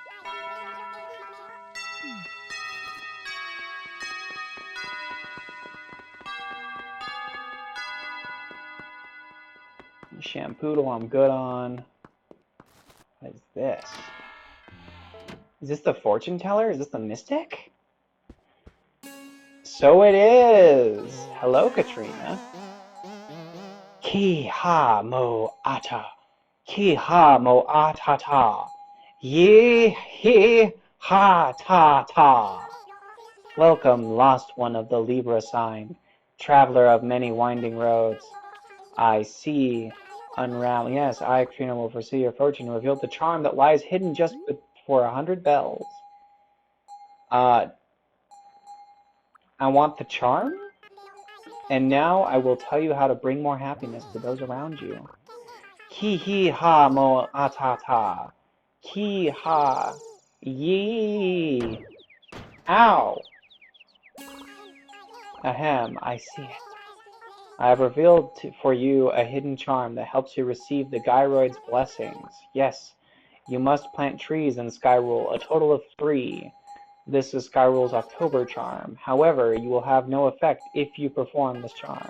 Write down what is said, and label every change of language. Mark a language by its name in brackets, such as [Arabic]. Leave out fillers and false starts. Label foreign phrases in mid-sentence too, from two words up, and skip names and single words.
[English] Shampoo I'm good on. What is this? Is this the fortune teller? Is this the mystic? So it is. Hello, Katrina. Ki ha mo ata. Ki ha mo ata ta. Ye he ha ta ta. Welcome, lost one of the Libra sign, traveler of many winding roads. I see unravel. Yes, I, Katrina, will foresee your fortune and reveal the charm that lies hidden just before 100 bells. I want the charm? And now I will tell you how to bring more happiness to those around you. Ki hi ha mo atata. Ki ha ye. Ow! Ahem, I see it. I have revealed for you a hidden charm that helps you receive the gyroid's blessings. Yes, you must plant trees in Skyrule, a total of 3. This is Skyrule's October charm. However, you will have no effect if you perform this charm.